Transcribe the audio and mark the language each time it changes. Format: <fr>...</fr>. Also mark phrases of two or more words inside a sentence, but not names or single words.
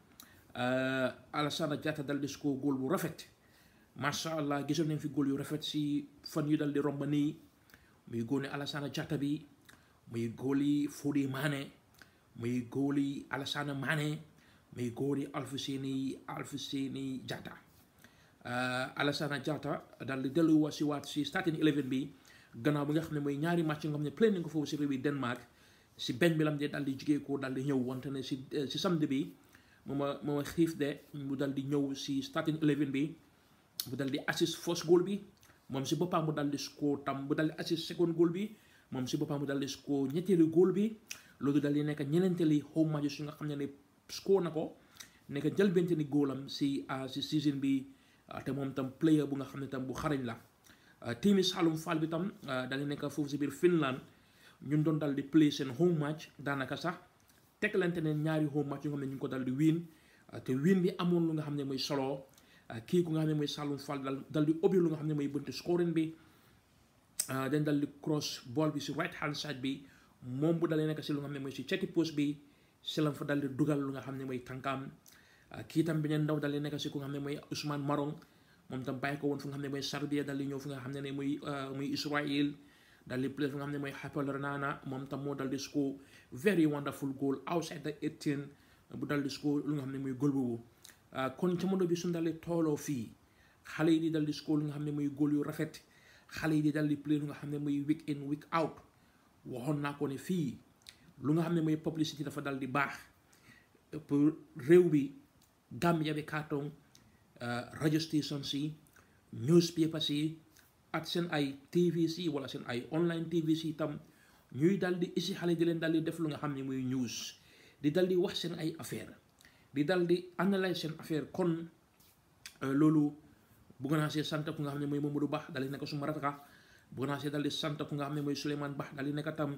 <wo>Alassana Jatta dal di score góol bu rafet macha allah gisoon nañ fi góol yu rafet si fan yu dal di romba nii muy góol ne Alassana Jatta bi muy góoli Fodé Mané muy góoli Alassane Mané muy góoli Alfousseyni Jatta Alassane Jatta dal di dellu si waat si</wo> <en>starting 11</en> <wo>bi gannaaw bi nga xam ne mooy ñaari match nga xam ne play nañ ko foofu si réew bi Denmark si benn bi lam de dal di jigee ko dal di ñëw wante ne si samedi bi mooma xiif de mu dal di ñëw si</wo> <en>starting 11</en> <wo>bi mu dal di</wo> <en>assist first goal</en> <wo>bi moom si boppam mu dal di score tam mu dal di</wo> <en>assist second goal</en> <wo>bi moom si boppam mu dal di score ñetteelu góol bi loolu dal di nekk ñeneenteeli</wo> <en>home match</en> <wo>yu nga xam ne score na ko nekk jëlbeenteeli góolam si season bi te moom tam player bu nga xam ne tam bu xarañ la tiimi Saloum Fall bi tam dal di nekk foofu si biir Finland ñun doon dal di play seen</wo> <en>home match</en> <wo>daanaka sax teglante ne ñaari home match yu nga xam ne ñu ngi ko dal di win te win bi amoon lu nga xam ne mooy solo kii ku nga xam ne mooy Saloum Fall dal di ubbi lu nga xam ne mooy buntu scoring bi dañ dal di</wo> <en>cross ball</en> <wo>bi si</wo> <en>right hand side</en> <wo>bi moom bu dalee nekk si lu nga xam ne mooy si ceti post bi si lam fa dal di dugal lu nga xam ne mooy tànkaam kii tam beneen ndaw dal di nekk si ku nga xam ne mooy Ousmane Marong moom tam bàyyi ko woon fu nga xam ne mooy Serbia dal di ñëw fu nga xam ne muy Israel dal di play fu nga xam ne mooy Hapoel Renana moom tam moo dal di</wo> <en>score very wonderful goal outside the 18</en> <wo>bu dal di score lu nga xam ne mooy goal boobu kon jamono bi suñ dal di tooloo fii xale yi di dal di score lu nga xam ne mooy goal yu rafet xale yi di dal di play lu nga xam ne mooy</wo> <en>week in week out</en> <wo>waxoon naa ko ne fii lu nga xam ne mooy publicité dafa dal di baax pour réew bi Gambia bi carton</wo> <en>radio stations</en> <wo>yi newspapers yi ak seen ay TVC wala seen ay online TVC tam ñuy dal di isi xale di leen dal di def lu nga xam ne muy news di dal di wax seen ay affaire di dal di analyse seen affaire kon loolu bëgg naa see sant ku nga xam ne mooy Mamadou Bah dal di nekk suma rataka bëgg naa see dal di sant ku nga xam ne mooy Souleymane Bah dal di nekk</wo>